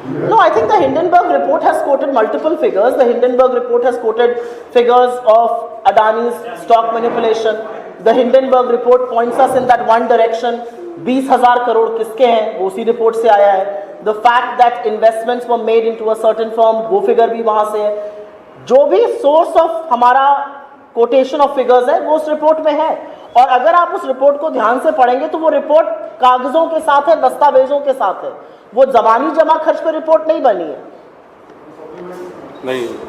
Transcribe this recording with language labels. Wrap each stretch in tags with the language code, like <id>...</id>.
<en>No, I think the Hindenburg report has quoted multiple figures. The Hindenburg report has quoted figures of Adani's stock manipulation. The Hindenburg report points us in that one direction.</en> <hi>20,000 crore किसके हैं वो उसी report से आया है।</hi> <en>The fact that investments were made into a certain firm,</en> <hi>वो figure भी वहाँ से है। जो भी सोर्स ऑफ हमारा कोटेशन ऑफ फिगर्स है वो उस रिपोर्ट में है, और अगर आप उस रिपोर्ट को ध्यान से पढ़ेंगे तो वो रिपोर्ट कागजों के साथ है, दस्तावेजों के साथ है, वो जबानी जमा खर्च पर रिपोर्ट नहीं बनी है। नहीं,</hi>